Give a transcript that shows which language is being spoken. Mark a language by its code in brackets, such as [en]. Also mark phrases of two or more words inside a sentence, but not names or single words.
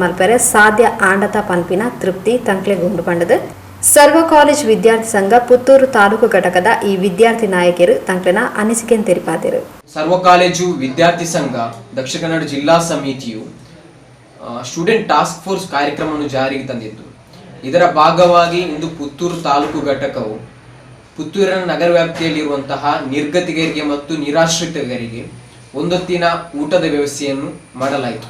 [tcy] ಮಲ್ಪರೆ ಸಾಧ್ಯ ಆಂಡತ ಪನ್ಪಿನ ತೃಪ್ತಿ ತಂಕ್ಲೆಗ್ ಉಂಡು ಪಂಡದು ಸರ್ವ ಕಾಲೇಜ್ ವಿದ್ಯಾರ್ಥಿ ಸಂಘ ಪುತ್ತೂರು ತಾಲೂಕು ಘಟಕದ ಈ ವಿದ್ಯಾರ್ಥಿ ನಾಯಕರು ತಂಕ್ಲೆನ ಅನಿಸಿಕೆಯನ್ನು ತೆರಿಪಾದರು. [kn] ಸರ್ವ ಕಾಲೇಜು ವಿದ್ಯಾರ್ಥಿ ಸಂಘ ದಕ್ಷಿಣ ಕನ್ನಡ ಜಿಲ್ಲಾ ಸಮಿತಿಯು ಸ್ಟೂಡೆಂಟ್ ಟಾಸ್ಕ್ ಫೋರ್ಸ್ ಕಾರ್ಯಕ್ರಮವನ್ನು ಜಾರಿಗೆ ತಂದಿದ್ದು, ಇದರ ಭಾಗವಾಗಿ ಇಂದು ಪುತ್ತೂರು ತಾಲೂಕು ಘಟಕವು ಪುತ್ತೂರಿನ ನಗರ ವ್ಯಾಪ್ತಿಯಲ್ಲಿರುವಂತಹ ನಿರ್ಗತಿಗರಿಗೆ ಮತ್ತು ನಿರಾಶ್ರಿತರಿಗೆ ಒಂದೊತ್ತಿನ ಊಟದ ವ್ಯವಸ್ಥೆಯನ್ನು ಮಾಡಲಾಯಿತು.